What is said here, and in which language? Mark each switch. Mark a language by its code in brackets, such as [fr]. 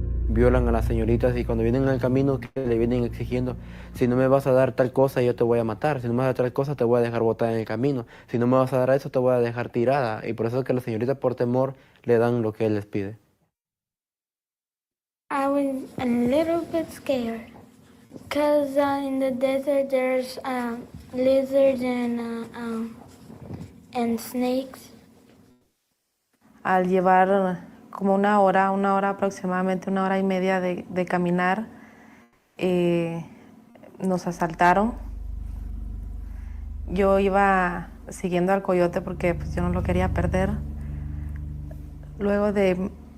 [es] violan a las señoritas y cuando vienen al camino que le vienen exigiendo, si no me vas a dar tal cosa yo te voy a matar, si no me vas a dar tal cosa te voy a dejar botada en el camino, si no me vas a dar eso te voy a dejar tirada, y por eso es que las señoritas por temor le dan lo que él les pide. [en] I was a little bit scared because in the desert there's lizards and snakes. [es] Al llevar como una hora aproximadamente, 1 hora y media de caminar, nos asaltaron. Yo iba siguiendo al coyote porque pues, yo no lo quería perder. Luego de...